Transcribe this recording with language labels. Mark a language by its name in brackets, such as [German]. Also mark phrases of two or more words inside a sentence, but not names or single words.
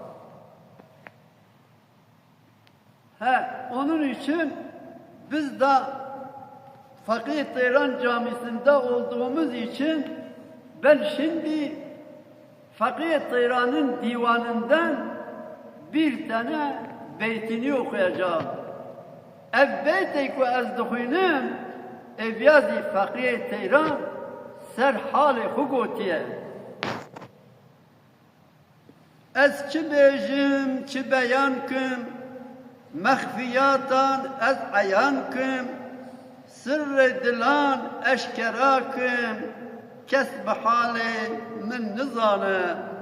[Turkish] Onun için biz de Feqî Teyran Camisi'nde olduğumuz için ben şimdi Feqî Teyran'ın divanından bir tane beytini okuyacağım. [Kurdish] Ev beyte ku ez dixwînim evyazî Feqî Teyran ser halê xwe gotiye. Ez çi bêjim, çi beyan kim, mexfiyatan ez eyan kim, sirrê dilan eşkera kim, kes bi halê min nizane.